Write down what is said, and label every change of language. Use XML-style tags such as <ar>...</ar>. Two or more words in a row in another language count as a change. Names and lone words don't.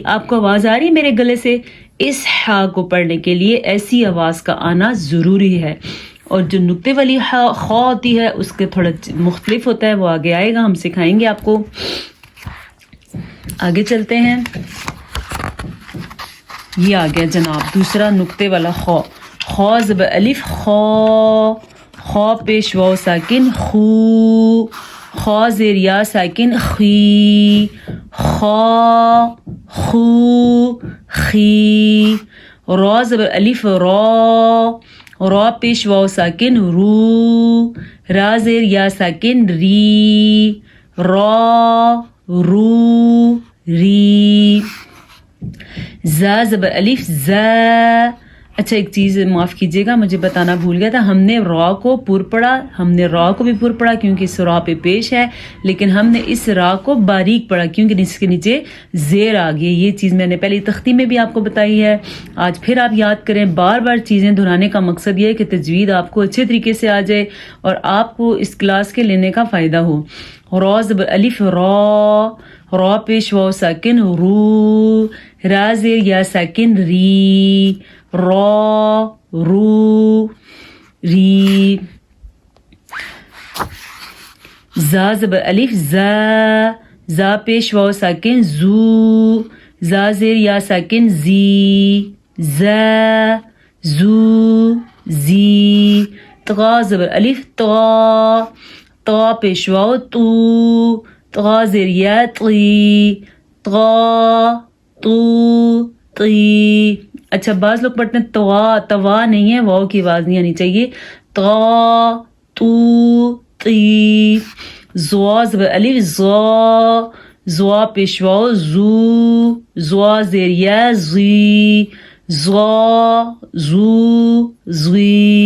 <ur>آپ کو آواز آ رہی ہے میرے گلے سے؟ اس حا کو پڑھنے کے لیے ایسی آواز کا آنا ضروری ہے، اور جو نقطے والی خا ہوتی ہے اس کے تھوڑا مختلف ہوتا ہے، وہ آگے آئے گا، ہم سکھائیں گے آپ کو. آگے چلتے ہیں. یہ آ گیا جناب دوسرا نقطے والا خو. خو زبر الف خو، خو پیش واو ساکن خو، خو زیر یا ساکن خی، خو خو خی. رو زبر الف رو، رو پیش واو ساکن رو، را زیر یا ساکن ری، رو رو ری. زا زبر الف زا. اچھا ایک چیز معاف کیجیے گا، مجھے بتانا بھول گیا تھا، ہم نے را کو پر پڑھا، ہم نے را کو بھی پر پڑھا کیونکہ اس را پہ پیش ہے، لیکن ہم نے اس را کو باریک پڑھا کیونکہ اس کے نیچے زیر آ گئی. یہ چیز میں نے پہلی تختی میں بھی آپ کو بتائی ہے، آج پھر آپ یاد کریں. بار بار چیزیں دہرانے کا مقصد یہ ہے کہ تجوید آپ کو اچھے طریقے سے آ جائے اور آپ کو اس کلاس کے لینے کا فائدہ ہو. را زبر الف را، را پیش واو ساکن رو، را زیر یا ساکن ری، رو رو ری. زا زبر الف زا، زا پیش واو ساکن زو، زا زیر یا ساکن زی، زا زو زی. طغا زبر الف طغا، طغا پیش واو تو، طغا زیر یا طی، طغا تو طی. اچھا بعض لوگ پڑھتے ہیں توا، توا نہیں ہے، واو کی آواز نہیں آنی چاہیے. طغا تو طی. زوا زبر الف زوا، زوا پیش واو زو، زوا زیر یا زی، زوا زو زی.</ur>